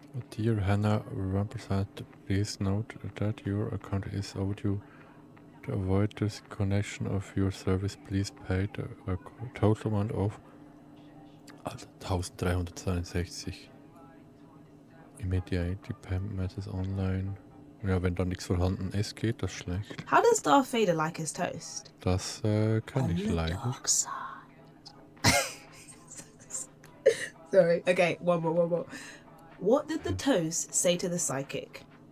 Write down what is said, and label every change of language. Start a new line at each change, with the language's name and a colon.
English: Dear Hannah Rampersad, please note that your account is overdue. To avoid disconnection of your service, please pay a total amount of 1362. Immediate payment methods online.
German: Ja, wenn da nichts vorhanden ist, geht das schlecht.
English: How does Darth Vader like his toast?
German: Das kann ich leider.
English: Dark side. Sorry. Okay, one more. What did the toast say to the psychic?